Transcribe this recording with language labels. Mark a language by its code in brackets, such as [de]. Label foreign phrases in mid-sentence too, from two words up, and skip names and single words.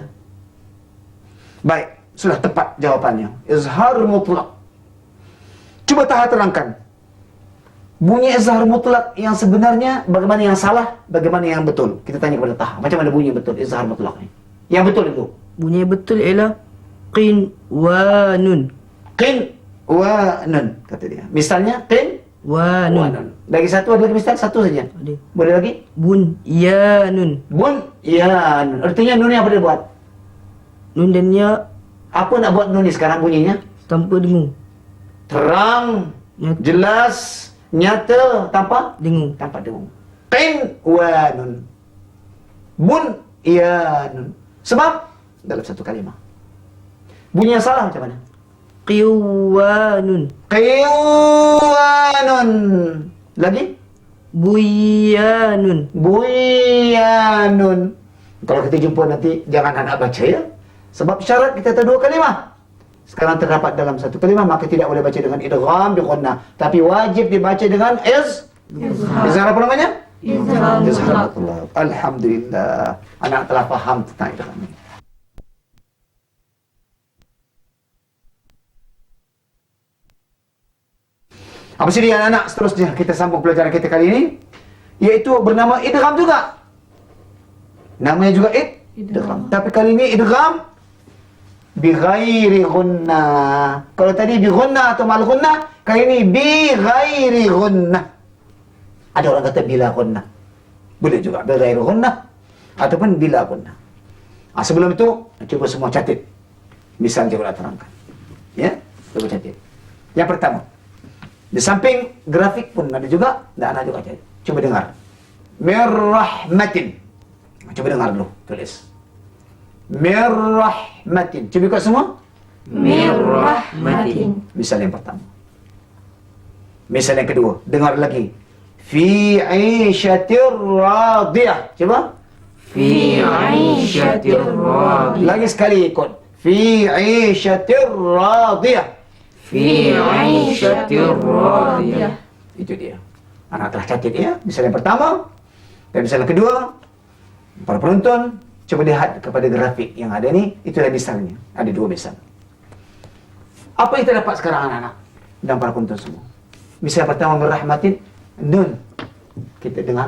[ms] Baik, sudah tepat jawapannya. Izhar mutlak. Cuba Taha terangkan. Bunyi izhar mutlak yang sebenarnya, bagaimana yang salah, bagaimana yang betul. Kita tanya kepada Taha, macam mana bunyi betul izhar mutlak ni? Yang betul itu. Bunyi betul ialah qin wa nun. Qin wa nun, kata dia. Misalnya qin wa Wanun. nun. Lagi satu, ada lagi misal satu saja. Ada. Boleh lagi? Bunyanun. Bun ya nun. Artinya nun yang apa dia buat? Nun dan ya Apa nak buat nun ni sekarang bunyinya? tanpa dengung. Terang, Nyata. jelas, nyata, tanpa Dengung. dengung. Qin wa nun. Bun ya nun. Sebab dalam satu kalimah. Bunyi yang salah macam mana? Qiwanun. Qiwanun. Lagi? Buyanun. Buyanun. Kalau kita jumpa nanti, jangan anak baca ya. Sebab syarat kita ada dua kalimah. Sekarang terdapat dalam satu kalimah, maka tidak boleh baca dengan [ar] إدغام بغنة. [ms] Tapi wajib dibaca dengan izhar apa namanya? Izhar. Alhamdulillah. Anak telah faham tentang idgham ini. Apa sih dia anak-anak? Seterusnya kita sambung pelajaran kita kali ini, yaitu bernama idgham juga. Namanya juga idgham. Tapi kali ini [ar] إدغام بغير غنة. [ms] Kalau tadi [ar] بغنة [ms] atau [ar] مع الغنة, [ms] kali ini [ar] بغير غنة. [ms] Ada orang kata [ar] بلا غنة. [ms] Boleh juga [ar] بغير غنة [ms] ataupun [ar] بلا غنة. [ms] Sebelum itu, cuba semua catat. Misal saya terangkan. Ya, cuba catat. Yang pertama, di samping grafik pun ada juga, dan anak juga catat. Cuba dengar. Mirrahmatin. Cuba dengar dulu, tulis. Mirrahmatin. Cuba ikut semua. Mirrahmatin. Misal yang pertama. Misal yang kedua. Dengar lagi. [ar] في عيشة راضية. Coba. في عيشة راضية. [ms] Lagi sekali ikut. [ar] في عيشة راضية. في عيشة راضية. [ms] Itu dia. Anak telah catat ya. Misal yang pertama. Dan misal yang kedua. Para penonton, coba lihat kepada grafik yang ada ni. Itulah misalnya. Ada dua misal. Apa yang kita dapat sekarang anak-anak? Dan para penonton semua. Misal pertama merahmatin. Nun. Kita dengar.